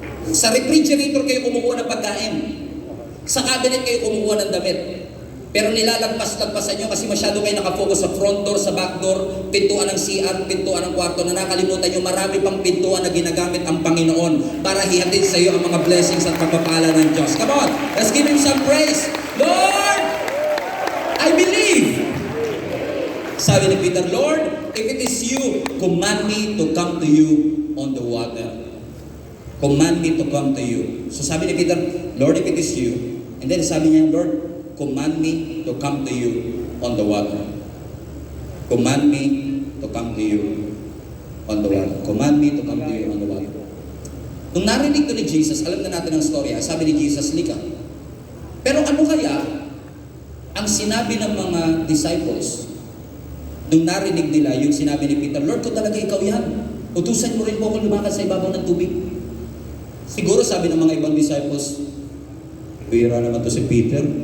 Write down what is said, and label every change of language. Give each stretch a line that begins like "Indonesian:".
Filipino: Sa refrigerator kayo kumukuha ng pagkain. Sa cabinet kayo kumukuha ng damit. Pero nilalagpas-lagpasan nyo kasi masyado kayo nakafocus sa front door, sa back door, pintuan ng CR, pintuan ng kwarto, na nakalimutan nyo marami pang pintuan na ginagamit ang Panginoon para hihatid sa iyo ang mga blessings at pagpapala ng Diyos.
English: Come on, let's give Him some praise. Lord, I believe.
Filipino: Sabi ni Peter,
English: Lord, if it is you, command me to come to you on the water. Command me to come to you.
Filipino: So sabi ni Peter,
English: Lord, if it is you, and then
Filipino: sabi niya,
English: Lord, command me to come to you on the water. Command me to come to you on the water. Command me to come to you on the water.
Filipino: Nung narinig to ni Jesus, alam na natin ang storya, sabi ni Jesus, lika. Pero ano kaya ang sinabi ng mga disciples nung narinig nila yung sinabi ni Peter, Lord, kung talaga ikaw yan, utusan mo rin po akong lumakad sa ibabaw ng tubig. Siguro sabi ng mga ibang disciples, bira naman to si Peter.